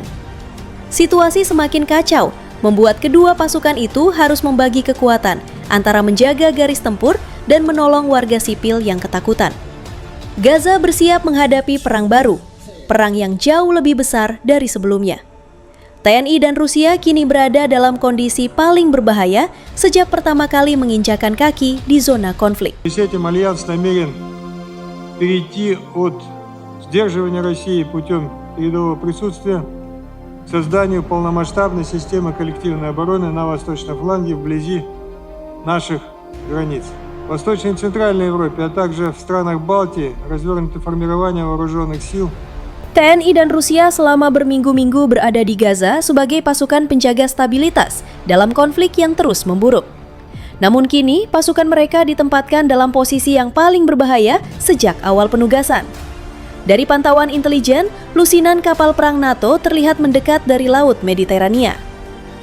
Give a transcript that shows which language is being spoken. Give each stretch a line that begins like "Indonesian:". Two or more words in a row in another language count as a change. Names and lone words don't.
Indonesian: Situasi semakin kacau, membuat kedua pasukan itu harus membagi kekuatan antara menjaga garis tempur dan menolong warga sipil yang ketakutan. Gaza bersiap menghadapi perang baru, perang yang jauh lebih besar dari sebelumnya. TNI dan Rusia kini berada dalam kondisi paling berbahaya sejak pertama kali menginjakan kaki di zona konflik.
Russian: Этим альянс намерен перейти от сдерживания России путем передового присутствия к созданию полномасштабной системы коллективной обороны на восточном фланге вблизи наших границ. В Восточной и Центральной Европе, а также в странах Балтии развернуты формирования вооруженных сил.
Indonesian: TNI dan Rusia selama berminggu-minggu berada di Gaza sebagai pasukan penjaga stabilitas dalam konflik yang terus memburuk. Namun kini, pasukan mereka ditempatkan dalam posisi yang paling berbahaya sejak awal penugasan. Dari pantauan intelijen, lusinan kapal perang NATO terlihat mendekat dari Laut Mediterania.